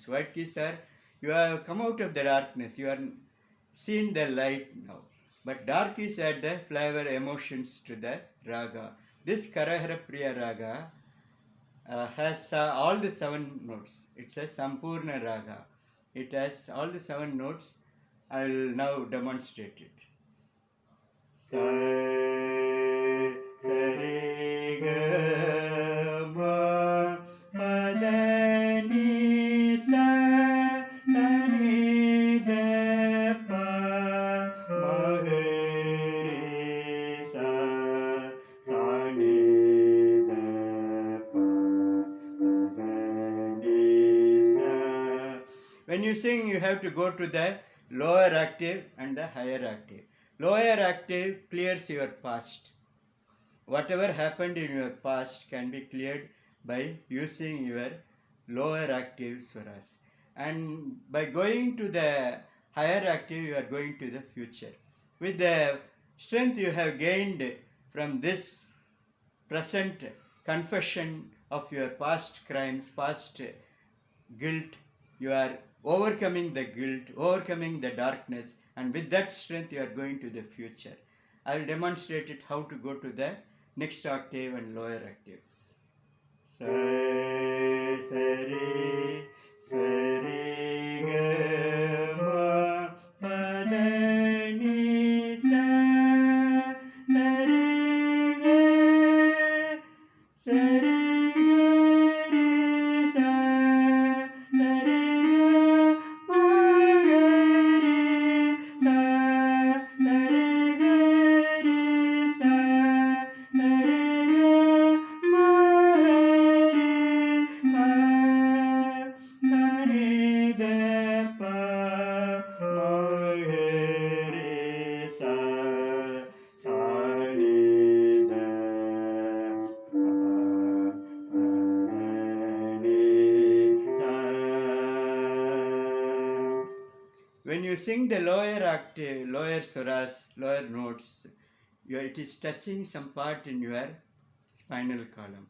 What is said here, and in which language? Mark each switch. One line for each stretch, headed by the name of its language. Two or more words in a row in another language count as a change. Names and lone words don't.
English: White keys are, you have come out of the darkness, you are seen the light now. But dark is at the flavor emotions to the raga. This Karahara Priya raga has all the 7 notes. It's a Sampurna raga. It has all the 7 notes. I will now demonstrate it. Sa, sa, re, ga, ma, pa, da, ni, sa, ni, da, pa, ma, re, sa, ni, da, pa, da, ni, sa. When you sing, you have to go to the lower octave and the higher octave. Lower octave clears your past. Whatever happened in your past can be cleared by using your lower octave swaras. And by going to the higher octave, you are going to the future. With the strength you have gained from this present confession of your past crimes, past guilt, you are overcoming the guilt, overcoming the darkness, and with that strength you are going to the future. I will demonstrate it how to go to the next octave and lower octave. Sa, sa, re, ga, ma, pa, da, ni, sa, re, ga, sa, re, ga, re, sa, re, ga, ma, ga, re, sa, re, ga, re, sa, re, ga, ma, re, sa, re, da, pa, ma, re, sa, re, da, when you sing the lower octave, lower swaras, lower notes, it is touching some part in your spinal column.